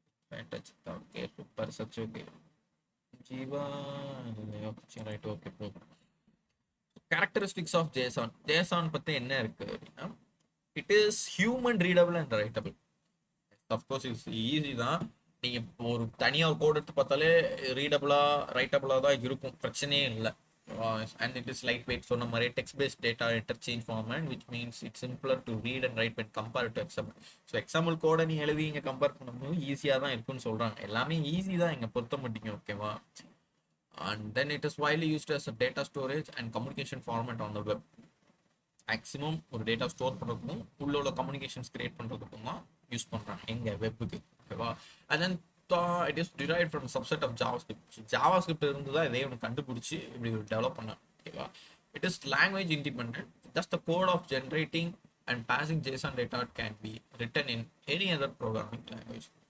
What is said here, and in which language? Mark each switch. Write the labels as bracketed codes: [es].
[ta] Okay, super, such okay. Jeeva right, okay bro. Characteristics of JSON. JSON பத்தி என்ன இருக்கு அப்படின்னா, [en] It is human readable and writable. [ta] Of course it's easy தான். நீங்க ஒரு தனியாக கோட் எடுத்து பார்த்தாலே ரீடபிளா ரைட்டபிளா தான் இருக்கும், பிரச்சனையே இல்லை. [en] And it is lightweight, [ta] சொன்ன மாதிரி [en] text based data interchange format, which means it's simpler to read and write when compared to XML. [ta] So example கோடை நீ எழுதி இங்கே கம்பேர் பண்ணும்போது ஈஸியாக தான் இருக்குன்னு சொல்கிறாங்க. எல்லாமே ஈஸி தான் இங்கே பொறுத்த மாட்டீங்க. ஓகேவா? [en] And then it is widely used as data storage and communication format on the web. [ta] Maximum ஒரு டேட்டா ஸ்டோர் பண்ணுறதுக்கும் உள்ள கம்யூனிகேஷன்ஸ் கிரியேட் பண்ணுறதுக்கும் தான் யூஸ் பண்ணுறாங்க எங்கள் வெப்புக்கு. ஓகேவா? [en] And then it is derived from a subset of JavaScript. [ta] So JavaScript இருந்து தான் இதை ஒன்று கண்டுபிடிச்சி இப்படி டெவலப் பண்ண. ஓகேவா? [en] It is language independent. Just the code of generating and passing JSON data can be written in any other programming language.